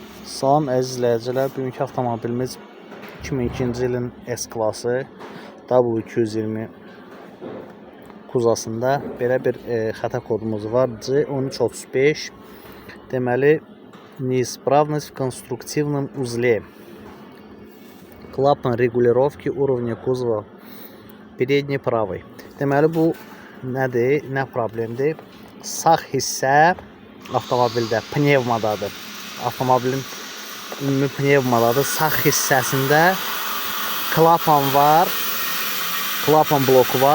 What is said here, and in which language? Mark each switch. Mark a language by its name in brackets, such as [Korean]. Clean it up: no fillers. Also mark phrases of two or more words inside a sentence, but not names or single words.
[Azerbaijani] Salam əziz izləyicilər, bugünkü avtomobilimiz 2002-ci ilin S-klası W220 kuzasında belə bir xəta kodumuz var. C1335. Deməli, [Russian] неисправность в конструктивном узле. Клапан регулировки уровня кузова передний правый. [Azerbaijani] Deməli, bu nədir? Nə problemdir? Sağ hissə avtomobildə pnevmadadır. Avtomobilin ümumi pnevmadadır. Sağ hissəsində klapan var. Klapan bloku var.